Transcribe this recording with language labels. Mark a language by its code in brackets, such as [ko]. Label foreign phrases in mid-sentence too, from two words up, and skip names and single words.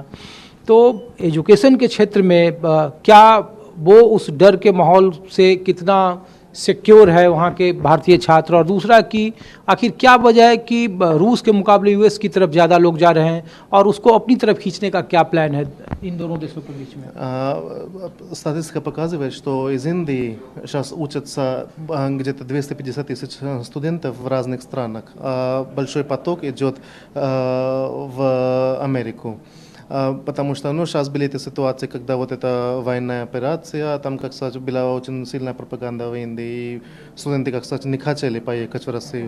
[hi] तो एजुकेशन के क्षेत्र में क्या वो उस डर के माहौल से कितना सिक्योर है वहाँ के भारतीय छात्र, और दूसरा कि आखिर क्या वजह है कि रूस के मुकाबले यूएस की तरफ ज़्यादा लोग जा रहे हैं और उसको अपनी तरफ खींचने का क्या प्लान है इन दोनों देशों के बीच में? [ru] Статистика показывает, что из Индии сейчас учатся где-то 250 тысяч студентов в разных странах. Большой поток идет в Америку. Потому что, сейчас были эти ситуации, когда вот эта военная операция, там, как сказать, была очень сильная пропаганда в Индии, и студенты, как сказать, не хотели поехать в Россию.